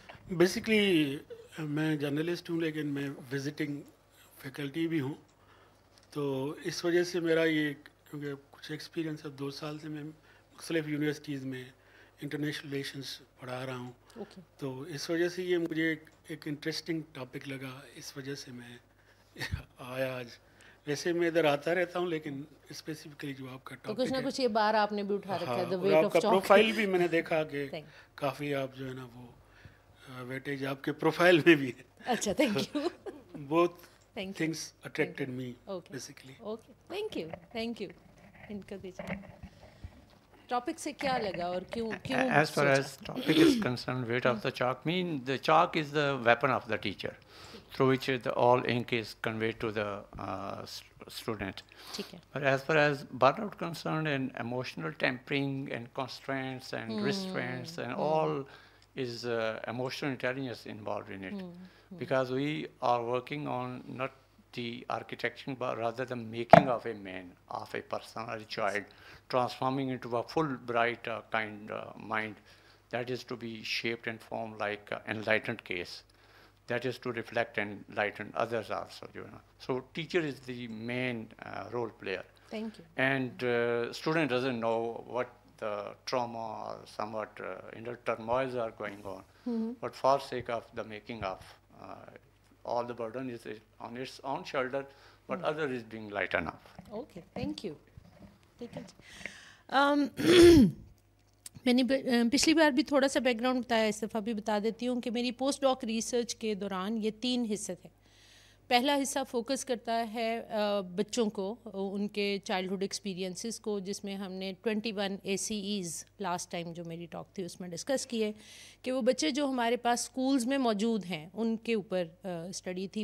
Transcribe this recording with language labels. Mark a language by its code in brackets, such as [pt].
[ur] Basically میں journalist ہوں لیکن میں وزٹنگ فیکلٹی بھی ہوں, تو اس وجہ سے میرا یہ کیونکہ کچھ ایکسپیرینس اب 2 سال سے میں مختلف یونیورسٹیز میں انٹرنیشنل ریلیشنس پڑھا رہا ہوں, تو اس وجہ سے یہ مجھے ایک انٹرسٹنگ ٹاپک لگا, اس وجہ سے میں آیا آج. ویسے میں ادھر آتا رہتا ہوں لیکن اسپیسیفکلی جو آپ کا ٹاپک کچھ نہ کچھ یہ بار آپ نے بھی اٹھا رکھا ہے, اور آپ کا پروفائل بھی میں نے دیکھا کہ کافی آپ جو ہے نا وہ ویٹیج آپ کے پروفائل میں بھی ہے. اچھا, thank you. [en] both things attracted me basically. [ur] Okay, thank you. ان کا دیجیے ٹاپک سے کیا لگا اور کیوں. [en] As far as topic is concerned, weight of the chalk, the chalk is the weapon of the teacher, through which all ink is conveyed to the student. But as far as burnout concerned, and emotional tempering and constraints and restraints and all is emotional intelligence involved in it. Because we are working on not the architecture but rather the making of a man, of a person or a child, transforming into a full bright kind mind that is to be shaped and formed like enlightened case, that is to reflect and enlighten others also, you know. So teacher is the main role player. Thank you. And student doesn't know what the trauma or somewhat inner turmoils are going on, but for sake of the making of all the burden is on its own shoulder, but other is being lightened up. Okay, thank you. [ur] ٹھیک ہے. میں نے پچھلی بار بھی تھوڑا سا back ground بتایا, اس دفعہ بھی بتا دیتی ہوں کہ میری پوسٹ ڈاک ریسرچ کے دوران یہ 3 حصے تھے. پہلا حصہ فوکس کرتا ہے بچوں کو, ان کے چائلڈہڈ ایکسپیرینسز کو, جس میں ہم نے 21 ACEs لاسٹ ٹائم جو میری ٹاک تھی اس میں ڈسکس کیے, کہ وہ بچے جو ہمارے پاس اسکولز میں موجود ہیں ان کے اوپر اسٹڈی تھی.